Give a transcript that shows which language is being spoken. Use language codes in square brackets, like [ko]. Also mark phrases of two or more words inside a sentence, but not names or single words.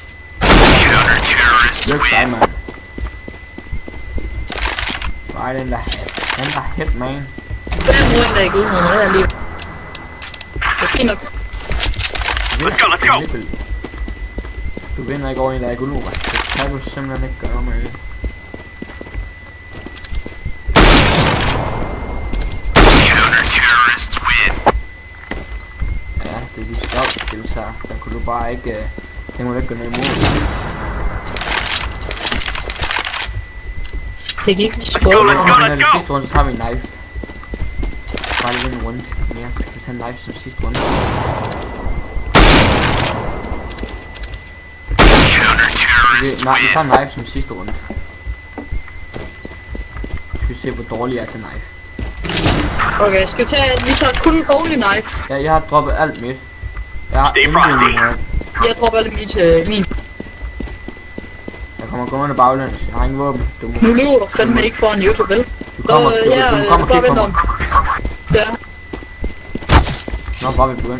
[en] Counter terrorists [da] Hjælp dig, [en] win. [da] mand. Bare den der hit, man. Den rundt der i guldnummer, det er lige. Det er fint nok. [en] Let's go. [da] Du vinder ikke over en der er guldnummer. Det kan du simpelthen ikke gøre, man. [en] Counter terrorists win. [da] Ja, det er de [en] scout skills [da] her. Der kunne du bare ikke... Den kunne du ikke gøre noget imod. Det gik ikke [en] Let's go, [da] skål. [en] let's go, [da] Når [en] let's [da] det [en] go. [da] sidste runde, så tager vi en knife. Bare lige en runde mere, så kan vi tage en knife som sidste runde. [en] Counter terrorists [da] Nej, vi tager [en] win. [da] en knife som sidste runde. Skal vi se, hvor dårlig jeg er til knife. Okay, skal vi tage... Vi tager kun [en] only knife. [da] Ja, jeg har droppet alt mit. Jeg har Det er intet frosty. i mig. Jeg dropper alle mine til min. Jeg kommer gående baglæns. Jeg har ingen våben. Du må... Nu lyver du fandme ikke foran YouTube, vel? Du kommer, du kommer bare kigge vent på om. mig. Ja. Nå, bare vi begyndt.